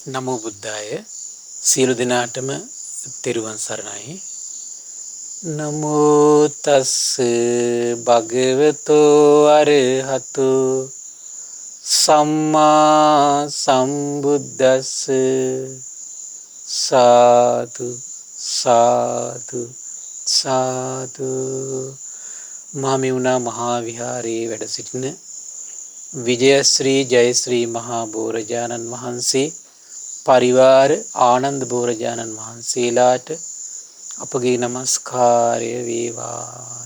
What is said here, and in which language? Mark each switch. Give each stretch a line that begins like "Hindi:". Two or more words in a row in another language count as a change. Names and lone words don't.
Pali: නමෝ බුද්ධාය
Sinhala: සියලු දෙනාටම තෙරුවන් සරණයි.
Pali: නමෝ තස් භගවතෝ අරහතෝ සම්මා සම්බුද්දස්ස සාදු සාදු සාදු.
Sinhala: මහමෙවුනා මහා විහාරයේ වැඩ සිටින විජයශ්‍රී ජයශ්‍රී මහා බෝරජාණන් වහන්සේ පරිවාර ආනන්ද බෝරජාණන් වහන්සේලාට අපගේ නමස්කාරය වේවා.